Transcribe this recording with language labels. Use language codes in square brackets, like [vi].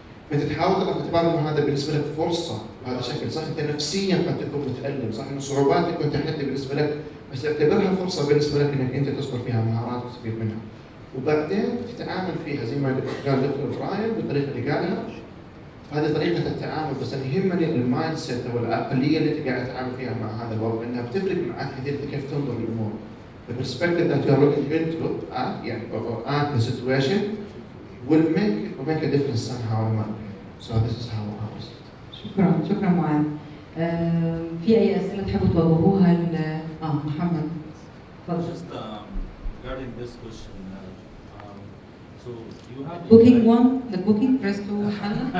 [ar] فانت تحاول تاخذ اعتبار انه هذا بالنسبه لك فرصه بهذا الشكل، صح انت نفسيا قد تكون متالم، صح انه صعوبات تكون تحدي بالنسبه لك، بس اعتبرها فرصه بالنسبه لك انك انت تصبر فيها مهارات وتستفيد منها. وبعدين تتعامل فيها زي ما قال دكتور براين بالطريقه اللي قالها، هذه طريقه التعامل. بس انا يهمني المايند سيت او العقليه اللي انت قاعد تتعامل فيها مع هذا الوضع، انها بتفرق معك كثير كيف تنظر للامور. [en] The perspective that you are looking into at the situation will make a difference somehow in my opinion. So this is how I see it. [ar] شكرا معاذ. في أي أسئلة تحبوا توجهوها محمد؟ اتفضل. [en] Just regarding this question, so you have the booking press to [ar] حل.